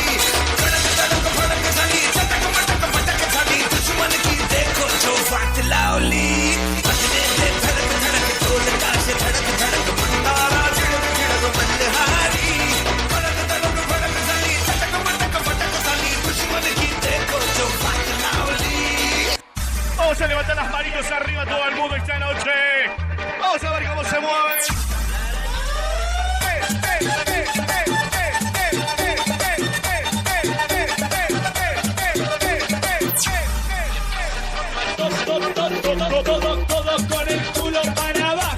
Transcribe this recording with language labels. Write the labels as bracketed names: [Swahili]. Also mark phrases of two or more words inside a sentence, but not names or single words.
[Marathi] खड़क धड़क भड़क झाली चटक मटक फटक झाली दुश्मन की देखो जो फाट लावली बजने दे धड़क धड़क ढोल ताश धड़क धड़क भंडारा चिड़क चिड़क मल्हारी खड़क धड़क भड़क झाली चटक मटक फटक झाली दुश्मन की देखो जो फाट लावली. [Spanish] Vamos a levantar las manitos arriba todo el mundo esta noche. Vamos a ver cómo se mueve. Todos con el culo para abajo.